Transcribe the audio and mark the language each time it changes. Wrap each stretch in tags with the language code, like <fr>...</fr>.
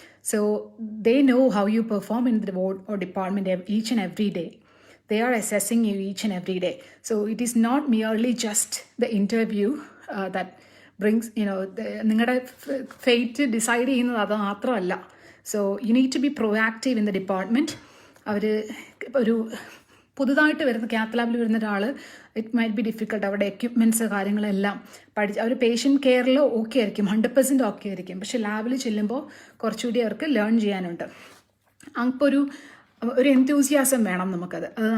<en>So they know how you perform in the ward or department each and every day. They are assessing you each and every day. So it is not merely just the interview that brings,</en> <ml>നിങ്ങളുടെ fate decide ചെയ്യുന്നത് അത് മാത്രമല്ല.</ml> <en>So you need to be proactive in the department.</en> <ml>അവർ ഒരു പുതുതായിട്ട് വരുന്ന കാത്ത് ലാബിൽ വരുന്ന ഒരാൾ,</ml> <en>It might be difficult.</en> <ml>അവരുടെ എക്യുപ്മെൻറ്റ്സ് കാര്യങ്ങളെല്ലാം പഠിച്ച് അവർ പേഷ്യൻ്റ് കെയറിൽ ഓക്കെ ആയിരിക്കും, 100% ഓക്കെ ആയിരിക്കും. പക്ഷേ ലാബിൽ ചെല്ലുമ്പോൾ കുറച്ചുകൂടി അവർക്ക് ലേൺ ചെയ്യാനുണ്ട്. അപ്പോൾ ഒരു എൻതൂസിയാസം വേണം നമുക്കത്.</ml>